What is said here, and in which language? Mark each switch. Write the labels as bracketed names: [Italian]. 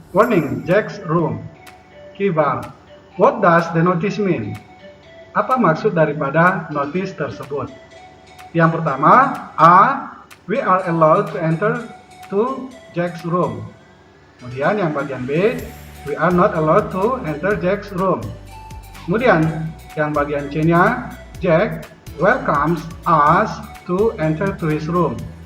[English] Warning, Jack's room, key valve. What does the notice mean? [Indonesian] Apa maksud daripada notice tersebut? Yang pertama, [English] A, we are allowed to enter to Jack's room. [Indonesian] Kemudian yang bagian B, [English] we are not allowed to enter Jack's room. [Indonesian] Kemudian yang bagian C-nya, [English] Jack welcomes us to enter to his room.